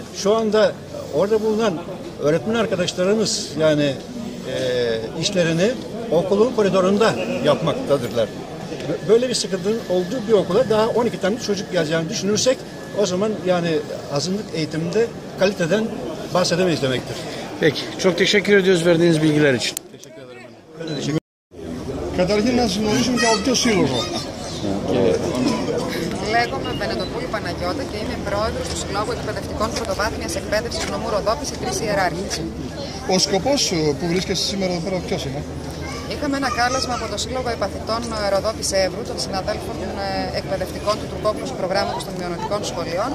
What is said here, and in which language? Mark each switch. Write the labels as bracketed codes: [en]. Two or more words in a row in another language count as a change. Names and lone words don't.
[tr] Şu anda orada bulunan öğretmen arkadaşlarımız yani işlerini okulun koridorunda yapmaktadırlar. Böyle bir sıkıntının olduğu bir okula daha 12 tane çocuk geleceğini düşünürsek o zaman yani azınlık eğitiminde kaliteden bahsedemeyiz demektir. Peki. Çok teşekkür ediyoruz verdiğiniz bilgiler için. Teşekkür ederim. [el] Καταρχήν να συνοήσουμε και από ποιο σύλλογο. Λέγομαι Βενετοπούλη Παναγιώτα και είμαι πρόεδρος του Συλλόγου Εκπαιδευτικών Πρωτοβάθμιας Εκπαίδευσης νομού Ροδόπης, οι Τρεις Ιεράρχες. Ο σκοπός που βρίσκεσαι σήμερα εδώ πέρα ποιος είναι? Είχαμε ένα κάλεσμα από το Σύλλογο Επαθητών Ροδόπης Εύρου, των συναδέλφων εκπαιδευτικών του τουρκόφωνου προγράμματος των μειονοτικών σχολείων.